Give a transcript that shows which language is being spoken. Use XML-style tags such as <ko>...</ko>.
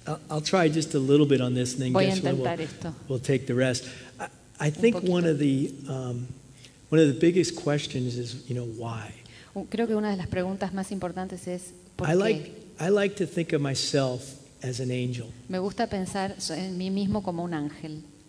<en>I'll try just a little bit on this and then we'll take the rest. I think one of the biggest questions is, you know, why?</en> <es>Creo que una de las preguntas más importantes es ¿por qué?</es> <en>I like to think of myself as an angel.</en> <es>Me gusta pensar en mí mismo como un ángel.</es>